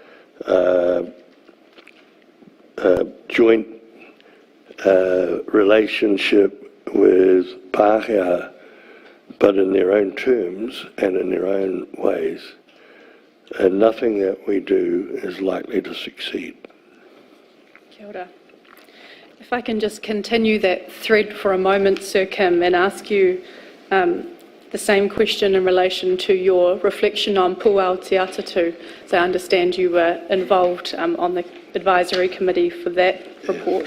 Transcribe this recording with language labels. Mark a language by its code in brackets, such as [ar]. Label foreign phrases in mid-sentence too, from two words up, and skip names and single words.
[en] joint relationship with Pākehā, but in their own terms and in their own ways. And nothing that we do is likely to succeed. [mi] Kia ora. [en] If I can just continue that thread for a moment, Sir Kim, and ask you the same question in relation to your reflection on Puao Te Atatu. So I understand you were involved on the advisory committee for that report.